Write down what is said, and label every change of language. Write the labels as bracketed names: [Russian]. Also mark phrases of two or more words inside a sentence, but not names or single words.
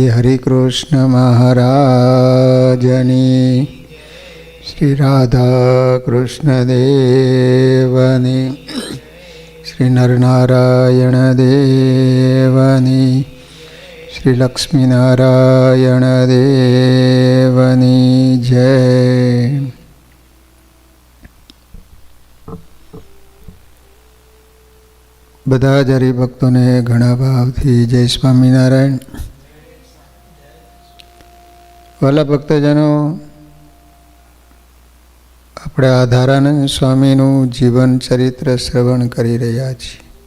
[Gujarati] હરિકૃષ્ણ મહારાજની, શ્રી રાધા કૃષ્ણ દેવની, શ્રી નરનારાયણ દેવની, શ્રી લક્ષ્મીનારાયણ દેવની જય। બધા જ હરિભક્તોને ઘણા ભાવથી જય સ્વામિનારાયણ। વાલા ભક્તજનો, આપણે આધારાનંદ સ્વામીનું જીવન ચરિત્ર શ્રવણ કરી રહ્યા છીએ।